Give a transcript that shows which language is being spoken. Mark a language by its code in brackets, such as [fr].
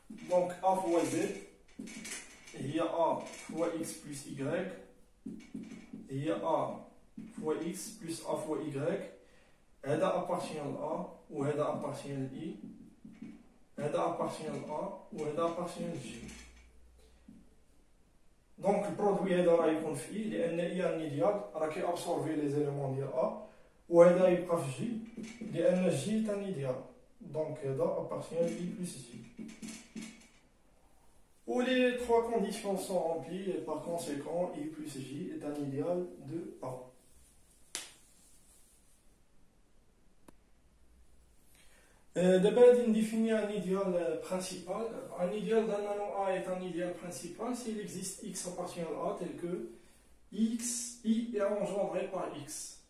[fr] Donc A fois Z, il y a A fois X plus Y, et il y a A fois X plus A fois Y. هذا appartient à A ou هذا appartient à I. هذا appartient à A ou هذا appartient à J. Donc le produit [ar] هذا راه يكون في I لأن I un idéal راه كيابسورفي لي زيليمون ديال A وهذا يبقى في J لأن J [fr] est un idéal. Donc هذا appartient à I plus J. Où les trois conditions sont remplies et par conséquent I plus J est un idéal de A. D'abord, on définit un idéal principal. Un idéal d'un anneau A est un idéal principal s'il existe X appartient à A tel que X, I est engendré par X.